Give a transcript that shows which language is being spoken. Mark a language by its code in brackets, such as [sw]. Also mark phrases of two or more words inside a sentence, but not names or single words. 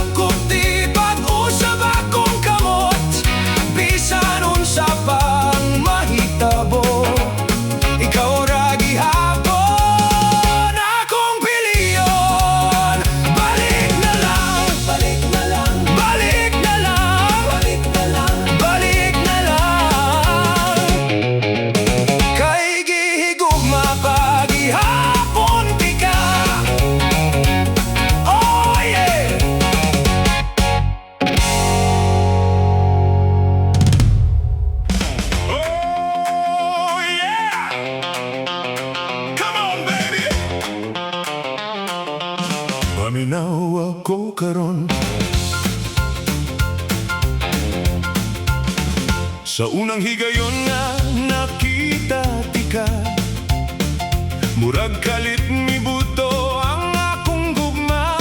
[ceb] Kung di pag-usap akong kamot, bisan unsa pang mahitabo, ikaw ra gihapon akong piliyon. Balik na lang, balik na lang. Balik na lang, balik na lang. Balik na lang. Kay gihigugma pagihapon ti ka. [en] Oh yeah. Oh yeah. Come on, baby. [ceb] Paminaw ako karon sa unang higayon nga nakita ti ka. Murag kalit mibuto ang akong gugma.